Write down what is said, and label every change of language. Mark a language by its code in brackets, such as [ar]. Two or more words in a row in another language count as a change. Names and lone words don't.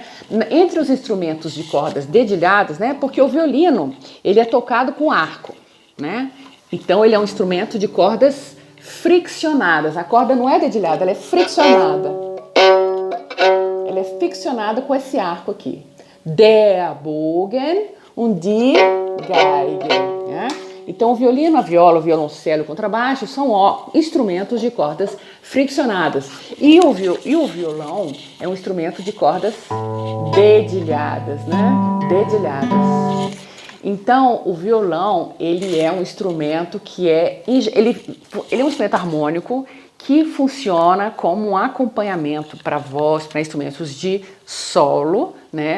[pt] Entre os instrumentos de cordas dedilhadas, né? Porque o violino, ele é tocado com arco, né? Então ele é um instrumento de cordas friccionadas. A corda não é dedilhada, ela é friccionada. Ela é friccionada com esse arco aqui. [de] Der Bogen und die Geige, [pt] né? Então o violino, a viola, o violoncelo, o contrabaixo são instrumentos de cordas friccionadas. E o violão é um instrumento de cordas dedilhadas, né? Dedilhadas. Então o violão, ele é um instrumento que ele é um instrumento harmônico que funciona como um acompanhamento para voz, para instrumentos de solo, né?